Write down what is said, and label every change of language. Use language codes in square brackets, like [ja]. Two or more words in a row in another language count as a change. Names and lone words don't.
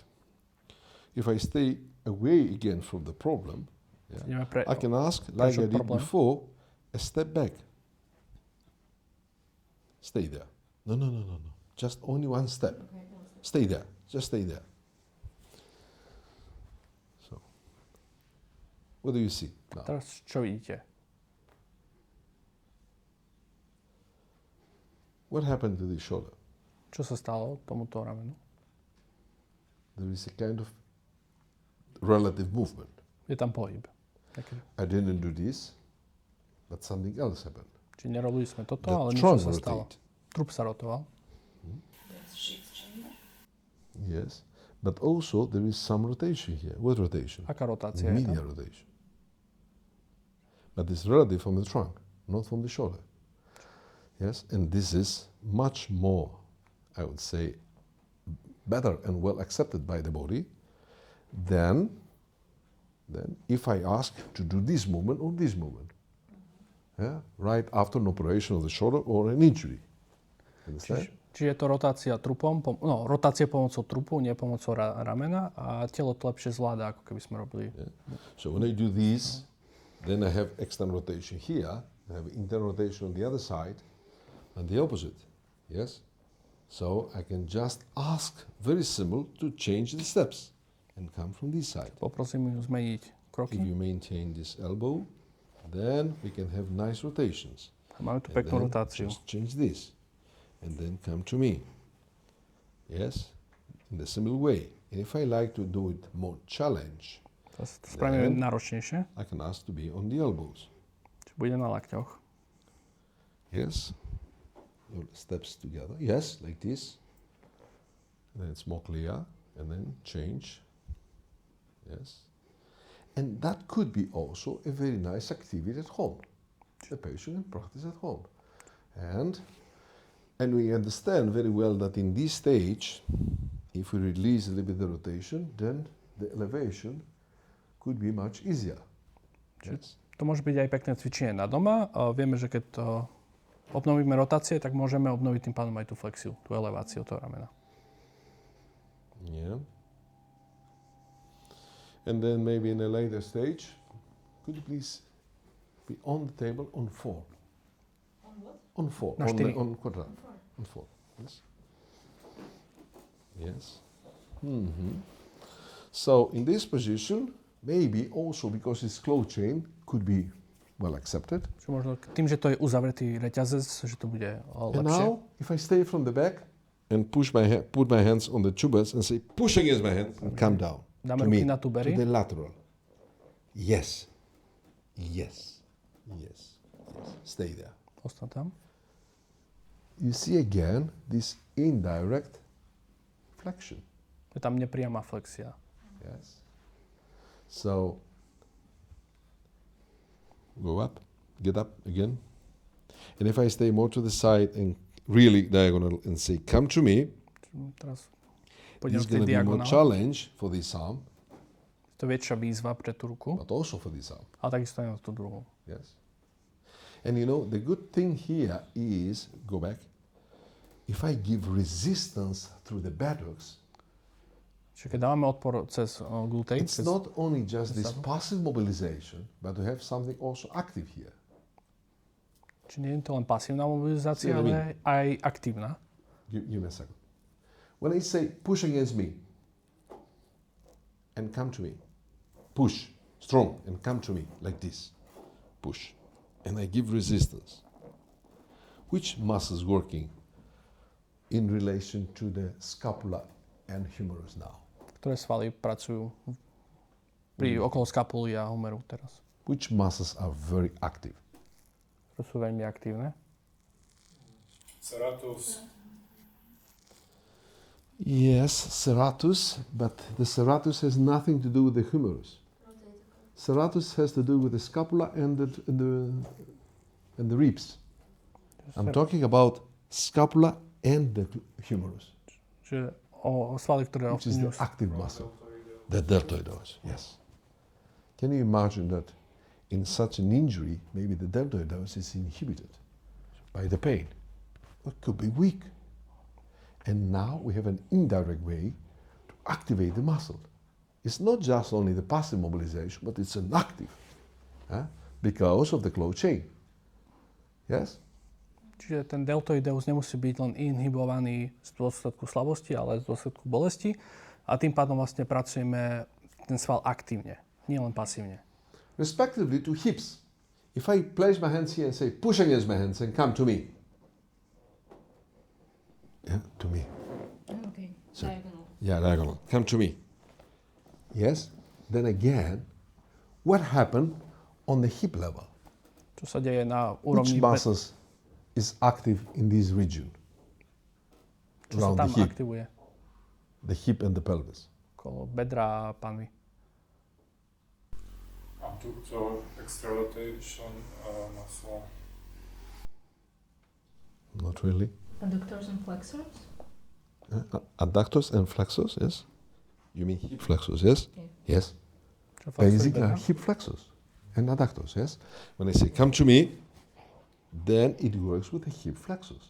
[en] If I stay away again from the problem, I can ask, like I did before, a step back. Stay there. No. Just only one step. Stay there. Just stay there. So, what do you see now? [sk] Teraz čo vidíte? [en] What happened to the shoulder? [sk] Čo sa stalo tomuto ramenu? [en] There is a kind of relative movement. [sk] Je tam pohyb. Taký. [en] I didn't do this, but something else happened. [sk] Čiže nerobili sme toto, [en] The [sk] ale niečo [en] trunk [sk] sa stalo. [en] rotate. [sk] Trup sa rotoval. [en] Yes. But also there is some rotation here. What rotation? [sk] Aká rotácia je [en] Medial [sk] tam? [en] rotation. But it's relative from the trunk, not from the shoulder. Yes, and this is much more, I would say, better and well accepted by the body than if I ask to do this movement or this movement. Yeah? Right after an operation of the shoulder or an injury. Understand? [sk] Čiže je to rotácia trupom, rotácia pomocou trupu, nie pomocou ramena a telo to lepšie zvláda, ako keby sme robili. [en] Yeah. So when I do this, then I have external rotation here, I have internal rotation on the other side, and the opposite. Yes? So I can just ask, very simple, to change the steps and come from this side. [sk] Poprosím ju zmeniť [en] If [sk] kroky. [en] you maintain this elbow, then we can have nice rotations. [sk] A máme tu [en] And [sk] peknú [en] then [sk] rotáciu. [en] just change this, and then come to me. Yes, in the similar way. And if I like to do it more challenge, [sk] To spravíme [en] Then- [sk] náročnejšie. [en] I can ask to be on the elbows. [sk] Čiže bude na lakťoch. [en] Yes, your steps together. Yes, like this. And then it's more clear. And then change. Yes. And that could be also a very nice activity at home. The patient can practice at home. And we understand very well that in this stage, if we release a little bit the rotation, then the elevation could be much easier. Yes. [sk] To môže byť aj pekné cvičenie na doma. A vieme, že keď obnovíme rotácie, tak môžeme obnoviť tým pádom aj tú flexiu, tú eleváciu toho ramena. [en] Yeah. And then maybe in a later stage, could you please be on the table on 4? On what? On 4. [sk] Na [en] On, the, 4. on quadrat. On 4. Yes. Yes. Mm-hmm. So in this position, maybe also because it's closed chain, could be well accepted. [sk] Čiže možno tým, že to je uzavretý reťazec, že to bude [en] And [sk] lepšie. [en] now, if I stay from the back and put my hands on the tubers and say push against my hands and come down [sk] Dáme [en] to [sk] ruky [en] me, [sk] na [en] to [sk] tubery. [en] the lateral. Yes. Yes. Yes. Yes. Stay there. [sk] Ostan tam. [en] You see again this indirect flexion. [sk] Je tam nepriama flexia. [en] Yes. So go up, get up again. And if I stay more to the side and really diagonal and say come to me, [sk] Teraz [en] this [sk] pôjdem [en] is [sk] v tej [en] going to be more [sk] diagonále. [en] challenge for this arm, [sk] To je väčšia výzva pre tú ruku, [en] but also for this arm. [sk] ale takisto aj na tú druhú. [en] Yes. And you know, the good thing here is, go back, if I give resistance through the buttocks, [sk] Čiže keď dávame odpor cez glútej, [en] it's [sk] cez, [en] not only just this Exactly. passive mobilization, but we have something also active here. [sk] či nie je to len pasívna mobilizácia, [en] See what I [sk] ale aj aktívna. [en] Give me a second. When I say push against me and come to me, push, strong, and come to me, like this, push, and I give resistance. Which muscle is working in relation to the scapula and humerus now? [sk] Ktoré svaly pracujú pri okolo skapuly a humeru teraz. [en] Which muscles are very active? [sk] To sú veľmi aktívne. [en] Serratus. Yes, serratus, but the serratus has nothing to do with the humerus. Serratus has to do with the scapula and the ribs. I'm talking about scapula and the humerus, [sk] Čiže o svaly, ktoré [en] which is the [sk] ovplyvňujú. [en] active muscle. The deltoids, yes. Can you imagine that in such an injury, maybe the deltoids is inhibited by the pain? It could be weak. And now we have an indirect way to activate the muscle. It's not just only the passive mobilization, but it's an active, because of the closed chain. Yes? [sk] Čiže ten deltoideus nemusí byť len inhibovaný z dôsledku slabosti, ale z dôsledku bolesti. A tým pádom vlastne pracujeme ten sval aktívne, nie len pasívne. [en] Respectively to hips. If I place my hands here and say, push against my hands and come to me. Yeah, to me. Okay. So- Diagonal. Yeah, diagonal. Come to me. Yes? Then again, what happened on the hip level? [sk] Čo sa deje na [en] Which [sk] úrovni [en] muscles is active in this region? [sk] čo sa [en] Around [sk] tam [en] the hip. [sk] aktivuje? [en] The hip and the pelvis. [sk] Okolo bedra a panvy. [en] Abductor, extralotation muscle. Not really. Adductors and flexors? Adductors and flexors, yes? You mean hip flexors, yes? Okay. Yes. [sk] Čo flexujú [en] Basically, [sk] bedra. [en] hip flexors and adductors, yes? When I say come to me, then it works with the hip flexors.